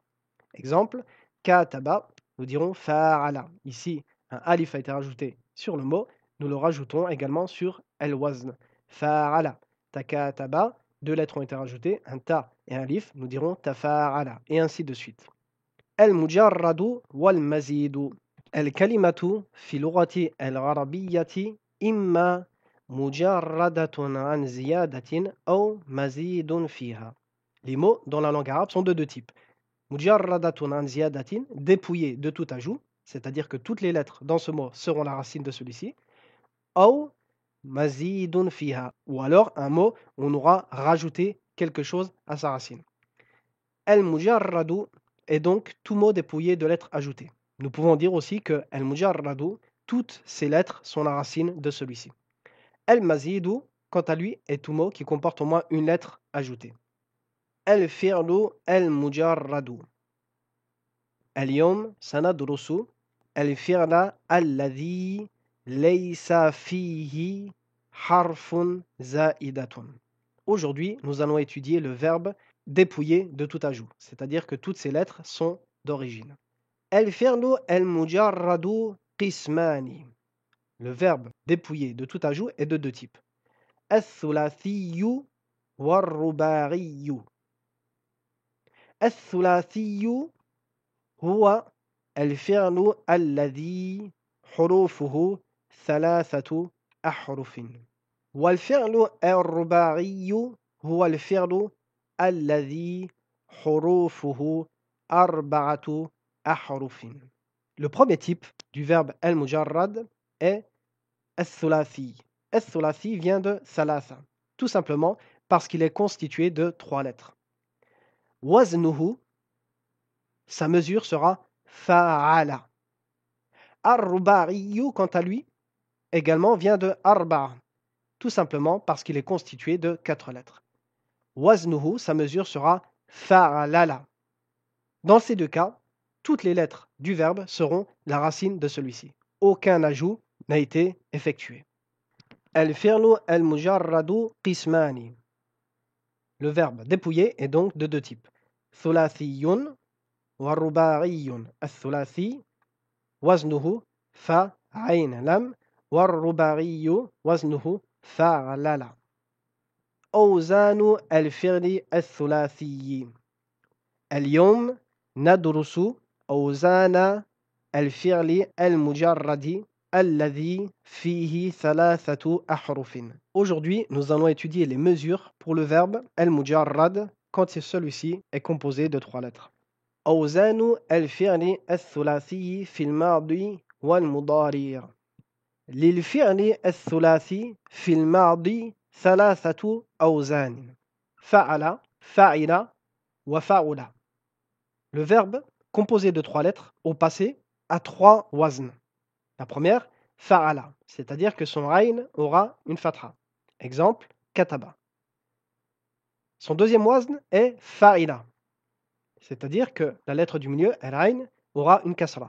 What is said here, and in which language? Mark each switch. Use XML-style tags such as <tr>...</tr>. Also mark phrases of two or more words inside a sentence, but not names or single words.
<fr>Exemple, kataba, nous dirons fa'ala. Ici, un alif a été rajouté sur le mot, nous le rajoutons également sur el-wazn. Fa'ala. Takataba, deux lettres ont été rajoutées, un ta et un alif, nous dirons tafa'ala, et ainsi de suite.</fr> <ar>المجرد والمزيد. الكلمة في لغة العربية إما مجردة عن زيادة أو مزيد فيها.</ar> <fr>Les mots dans la langue arabe sont de deux types.</fr> <ar>مجردة عن زيادة,</ar> <fr>dépouillés de tout ajout, c'est-à-dire que toutes les lettres dans ce mot seront la racine de celui-ci,</fr> <ar>أو مزيد فيها,</ar> <fr>ou alors un mot où on aura rajouté quelque chose à sa racine. El-mujarradu est donc tout mot dépouillé de lettres ajoutées. Nous pouvons dire aussi que el-mujarradu, toutes ces lettres sont la racine de celui-ci. El-mazidu, quant à lui, est tout mot qui comporte au moins une lettre ajoutée.</fr> <ar>الفعل المجرد. اليوم سندرس الفعل الذي ليس فيه حرف زائدة.</ar> <fr>Aujourd'hui, nous allons étudier le verbe dépouillé de tout ajout, c'est-à-dire que toutes ces lettres sont d'origine.</fr> <ar>الفعل المجرد قسمان.</ar> <fr>Le verbe dépouillé de tout ajout est de deux types.</fr> <ar>الثلاثي والرباعي. الثلاثي هو الفعل الذي حروفه ثلاثة أحرف والفعل الرباعي هو الفعل الذي حروفه أربعة أحرف.</ar> <fr>Le premier type du verbe al-mujarrad est al-thulathi. Al-thulathi vient de thalatha, tout simplement parce qu'il est constitué de trois lettres. Waznuhu, sa mesure sera fa'ala. Ar-rubariyu, quant à lui, également vient de arba, tout simplement parce qu'il est constitué de quatre lettres. Waznuhu, sa mesure sera fa'alala. Dans ces deux cas, toutes les lettres du verbe seront la racine de celui-ci. Aucun ajout n'a été effectué.</fr> <ar>الفعل المجرد قسمان.</ar> <fr>Le verbe dépouillé est donc de deux types.</fr> <ar>ثلاثي ورباعي. الثلاثي، وزنه فاء عين لام. والرباعي وزنه فعلل. أوزان الفعل الثلاثي. اليوم ندرس أوزان الفعل المجرد الذي فيه ثلاثة أحرف.</ar> <fr>Aujourd'hui, nous allons étudier les mesures pour le verbe al-mujarrad quand celui-ci est composé de trois lettres.</fr> <ar>أوزان الفعل الثلاثي في الماضي والمضارع. للفعل الثلاثي في الماضي ثلاثة أوزان فعل, فعل وفعل.</ar> <fr>Le verbe composé de trois lettres au passé a trois wazn. La première, fa'ala, c'est-à-dire que son ayn aura une fatha. Exemple, kataba. Son deuxième wazn est fa'ila, c'est-à-dire que la lettre du milieu, al-ayn, aura une kasra.</fr>